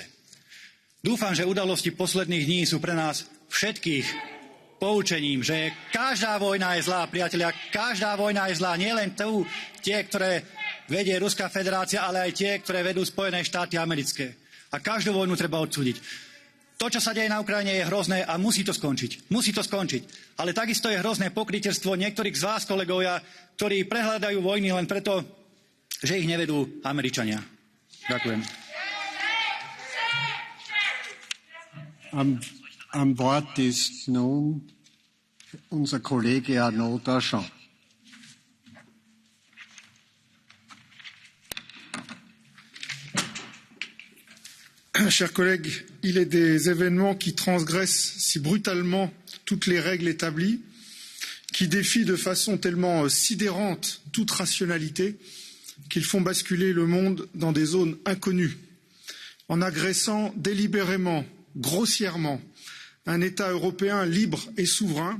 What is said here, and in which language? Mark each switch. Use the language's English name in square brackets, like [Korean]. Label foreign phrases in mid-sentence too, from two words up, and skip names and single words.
[Slovak] Dúfam, že udalosti posledných dní sú pre nás všetkých poučením, že každá vojna je zlá, priatelia, každá vojna je zlá, nielen tie, ktoré vedie Ruská federácia, ale aj tie, ktoré vedú Spojené štáty americké. A každú vojnu treba odsúdiť. To, čo sa deje na Ukrajine, je hrozné a musí to skončiť. Musí to skončiť. Ale takisto je hrozné pokrytectvo niektorých z vás, kolegovia, ktorí prehľadajú vojny len preto, že ich nevedú Američania. Ďakujem. [German] Am Wort ist nun unser Kollege Arnaud Danjean. [French] Chers collègues, il est des événements qui transgressent si brutalement toutes les règles établies, qui défient de façon tellement sidérante toute rationalité, qu'ils font basculer le monde dans des zones inconnues, en agressant délibérément, grossièrement, un État européen libre et souverain.